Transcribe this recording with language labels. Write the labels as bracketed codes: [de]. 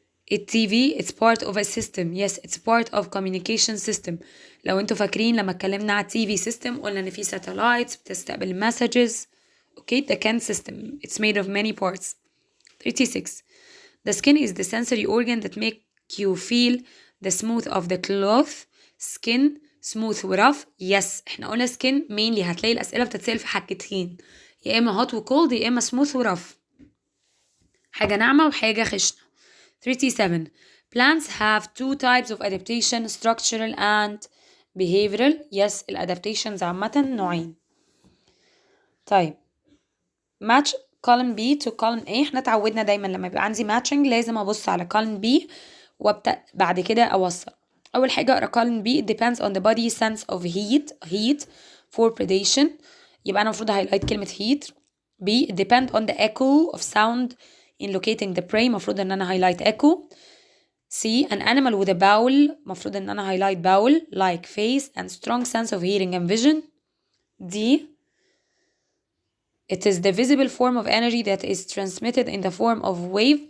[en] TV it's part of a system. yes it's part of communication system. [ar] لو انتوا فاكرين لما اتكلمنا على TV system قلنا ان في satellites بتستقبل messages. [en] okay the CAN system it's made of many parts. 36 the skin is the sensory organ that make you feel the smooth of the cloth. skin smooth ورف. [ar] yes احنا قلنا skin mainly هتلاقي الأسئلة بتتسأل في حاجتين، يا إما hot و cold يا إما smooth ورف، حاجة ناعمة وحاجة خشنة. [en] 37 plants have two types of adaptation structural and behavioral. [ar] yes الادابتيشنز عامة نوعين. طيب match column B to column A. احنا اتعودنا دايما لما يبقى عندي matching لازم ابص على column B وابدأ بعد كده اوصل. اول حاجة اقرا [en] column B it depends on the body sense of heat for predation. [ar] يبقى انا المفروض highlight كلمة heat. [en] B it depend on the echo of sound in locating the prey. [ar] المفروض ان انا [en] highlight echo. C. An animal with a bowel. مفروض ان انا highlight bowel like face and strong sense of hearing and vision. D. It is the visible form of energy that is transmitted in the form of wave.